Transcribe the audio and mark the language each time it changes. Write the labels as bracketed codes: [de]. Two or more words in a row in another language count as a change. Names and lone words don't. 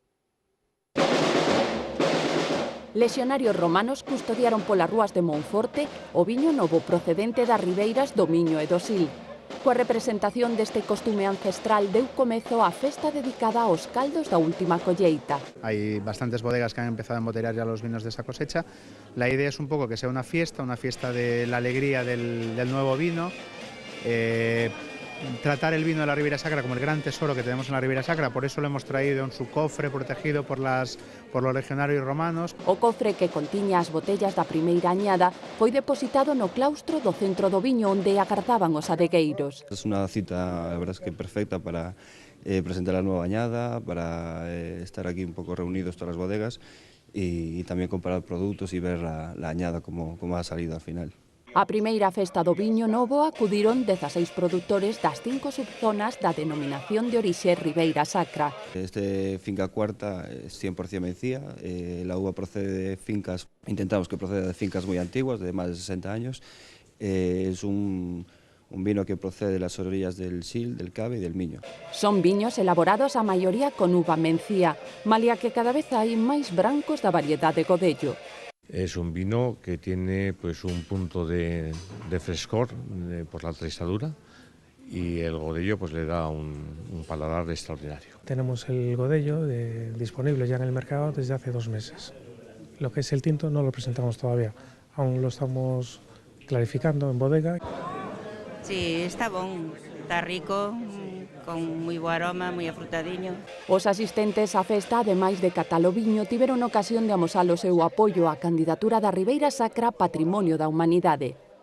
[gl] Lexionarios romanos custodiaron polas rúas de Monforte o viño novo procedente das ribeiras do Miño e do Sil. Coa representación deste costume ancestral deu comezo a festa dedicada aos caldos da última colleita. [es] Hay bastantes bodegas que han empezado a embotellar ya los vinos de esa cosecha. La idea es un poco que sea una fiesta de la alegría del nuevo vino. Tratar el vino de la Ribeira Sacra como el gran tesoro que tenemos en la Ribeira Sacra, por eso lo hemos traído en su cofre protegido por los legionarios romanos. [gl] O cofre que contiña as botellas da primeira añada foi depositado no claustro do centro do viño onde agardaban os adegueiros. [es] Es una cita, la verdad es que perfecta para presentar la nueva añada, para estar aquí un poco reunidos todas las bodegas y también comparar productos y ver la añada como ha salido al final. [gl] A primeira festa do viño novo acudiron 16 produtores das 5 subzonas da denominación de orixe Ribeira Sacra. [es] Este finca cuarta es 100% mencía, la uva procede de fincas, intentamos que proceda de fincas muy antiguas, de más de 60 años. Es un vino que procede de las orillas del Sil, del Cabe y del Miño. [gl] Son viños elaborados a maioría con uva mencía, malia que cada vez hai máis brancos da variedade godello. [es] Es un vino que tiene pues un punto de frescor por la tristadura y el godello pues le da un paladar extraordinario. Tenemos el godello disponible ya en el mercado desde hace 2 meses. Lo que es el tinto no lo presentamos todavía, aún lo estamos clarificando en bodega. [gl] Sí, está bon, está rico, con moi bo aroma, moi afrutadiño. Os asistentes á festa, ademais de catar o viño, tiveron ocasión de amosar o seu apoio á candidatura da Ribeira Sacra Patrimonio da Humanidade.